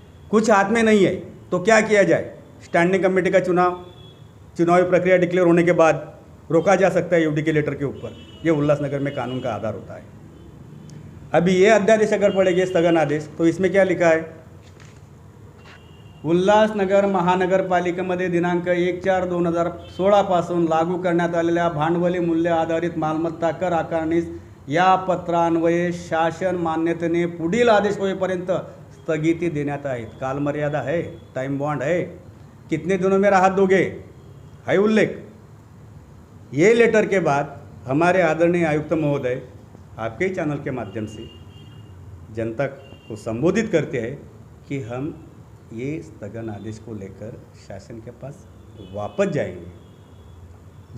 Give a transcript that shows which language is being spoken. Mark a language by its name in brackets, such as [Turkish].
[Hindi] कुछ हाथ में नहीं है तो क्या किया जाए? स्टैंडिंग कमेटी का चुनावी प्रक्रिया डिक्लेयर होने के बाद रोका जा सकता है यूडी के लेटर के ऊपर। ये उल्लासनगर में कानून का आधार होता है। अभी ये अध्यादेश अगर पढ़ेंगे स्थगन आदेश, तो इसमें क्या लिखा है? [Marathi] उल्हासनगर महानगरपालिकेमध्ये दिनांक 1/4/2016 पासून लागू करण्यात आलेल्या भांडवली मूल्य आधारित मालमत्ता कर आकारणीस या पत्रान्वये शासन मान्यतेने पुढील आदेश होईपर्यंत स्थगिती देण्यात आहे। [Hindi] कालमर्यादा है, टाइम बॉन्ड है, कितने दिनों में राहत दोगे, है उल्लेख। ये लेटर के बाद हमारे आदरणीय आयुक्त महोदय आपके ही चैनल के माध्यम से जनता को संबोधित करते हैं कि हम ये स्थगन आदेश को लेकर शासन के पास वापस जाएंगे।